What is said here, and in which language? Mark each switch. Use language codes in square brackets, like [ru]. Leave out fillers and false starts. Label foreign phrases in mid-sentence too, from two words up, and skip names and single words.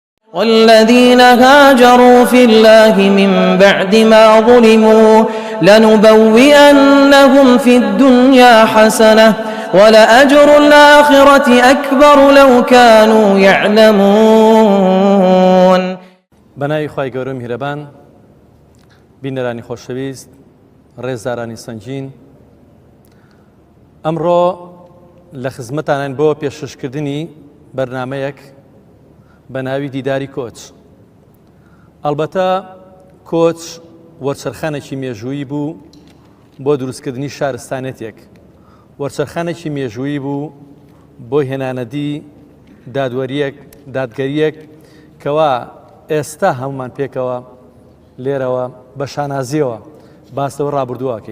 [ar] والذين هاجروا في الله من بعد ما ظلموا لنبوئنهم في الدنيا حسنة ولأجر الآخرة أكبر لو كانوا يعلمون. [ckb] بەناوی خوای گەورە میهرەبان، بینەرانی خۆشەویست، ڕێزدارانی سەنگین، ئەمڕۆ لە خزمەتانان بۆ پێشکەشکردنی بەرنامەیەک بە ناوی دیداری کۆچ. ئەلبەتە کۆچ وەرچەرخانێکی مێژوویی بوو بۆ دروستکردنی شارستانێتێک، وەرچەرخانێکی مێژوویی بوو بۆ هێنانەدی دادگەریەک کەوا ئێستا هەمومان پێکەوە لێرەوە بە شانازیەوە باسەوە ڕابردوواکەین.